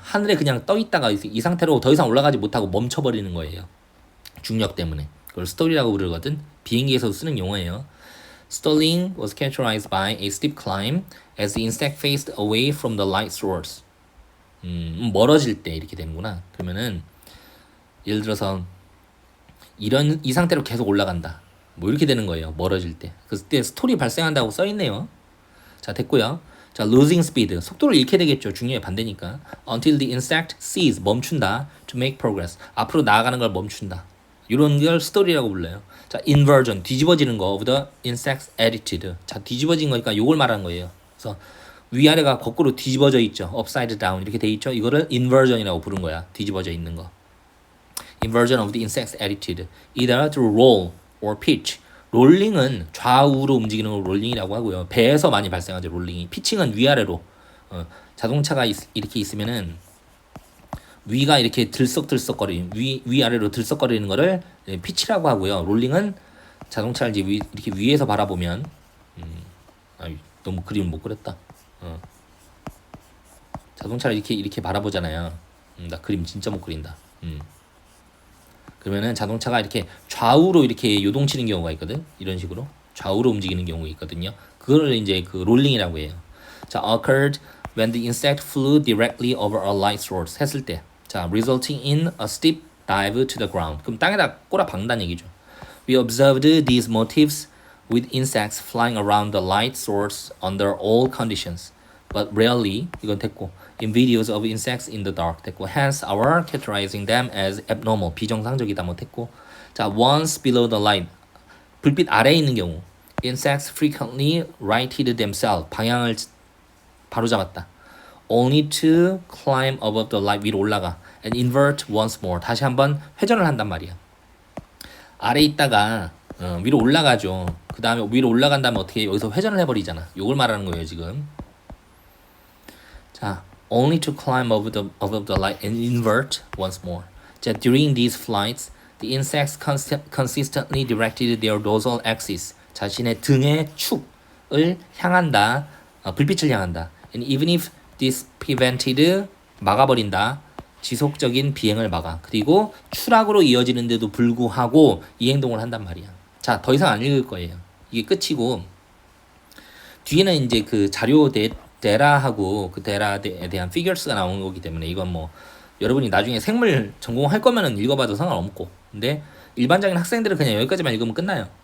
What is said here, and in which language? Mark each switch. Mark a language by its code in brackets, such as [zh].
[ko] 하늘에 그냥 떠 있다가 이 상태로 더 이상 올라가지 못하고 멈춰 버리는 거예요. 중력 때문에. 그걸 스톨이라고 부르거든. 비행기에서 쓰는 용어예요. [en] Stalling was characterized by a steep climb as the insect faced away from the light source. [ko] 멀어질 때 이렇게 되는구나. 그러면은 예를 들어서 이 상태로 계속 올라간다. 뭐 이렇게 되는 거예요. 멀어질 때. 그때 스토리 발생한다고 써 있네요. 자, 됐고요. 자, [en] losing speed. [ko] 속도를 잃게 되겠죠. 중요해 반대니까. [en] Until the insect cease. [ko] 멈춘다. [en] To make progress. [ko] 앞으로 나아가는 걸 멈춘다. 이런 걸 스토리라고 불러요. [en] 자, inversion. [ko] 뒤집어지는 거 [en] of the insect's attitude. [ko] 자, 뒤집어진 거니까 이걸 말하는 거예요. 그래서 위아래가 거꾸로 뒤집어져 있죠. [en] upside down [ko] 이렇게 돼 있죠. 이거를 inversion이라고 부른 거야. 뒤집어져 있는 거. [en] Inversion of the insect's attitude. Either to roll or pitch. [ko] 롤링은 좌우로 움직이는 걸 롤링이라고 하고요. 배에서 많이 발생하죠. 롤링이. 피칭은 위아래로. 자동차가 이렇게 있으면은 위가 이렇게 들썩들썩거리는 위아래로 들썩거리는 거를 피치라고 하고요. 롤링은 자동차를 이제 이렇게 위에서 바라보면 너무 그림을 못 그렸다. 자동차를 이렇게 바라보잖아요. 나 그림 진짜 못 그린다. 그러면은 자동차가 이렇게 좌우로 이렇게 요동치는 경우가 있거든. 이런 식으로 좌우로 움직이는 경우가 있거든요. 그걸 이제 그 롤링이라고 해요. [en] 자, occurred when the insect flew directly over a light source [ko] 했을 때, [en] 자, resulting in a steep dive to the ground. [ko] 그럼 땅에다 꼬라 박는다는 얘기죠. [en] We observed these motifs with insects flying around the light source under all conditions, but rarely [ko] 이건 됐고. [en] in videos of insects in the dark 됐고. hence our characterizing them as abnormal [ko] 비정상적이다 못했고. [en] 자, once below the light [ko] 불빛 아래에 있는 경우 [en] insects frequently righted themselves [ko] 방향을 바로 잡았다. [en] only to climb above the light [ko] 위로 올라가 [en] and invert once more [ko] 다시 한번 회전을 한단 말이야. 아래 있다가 위로 올라가죠. 그 다음에 위로 올라간 다음에 어떻게 여기서 회전을 해버리잖아. 요걸 말하는 거예요 지금. [en] 자, only to climb above the light and invert once more. 자, during these flights, the insects consistently directed their dorsal axis. [ko] 자신의 등의 축을 향한다. 불빛을 향한다. And even if this prevented 막아버린다. 지속적인 비행을 막아. 그리고 추락으로 이어지는데도 불구하고 이 행동을 한단 말이야. 자, 더 이상 안 읽을 거예요. 이게 끝이고 뒤에는 이제 그 자료 데라하고 그 데라에 대한 피겨스가 나오는 거기 때문에 이건 뭐 여러분이 나중에 생물 전공할 거면은 읽어봐도 상관없고, 근데 일반적인 학생들은 그냥 여기까지만 읽으면 끝나요.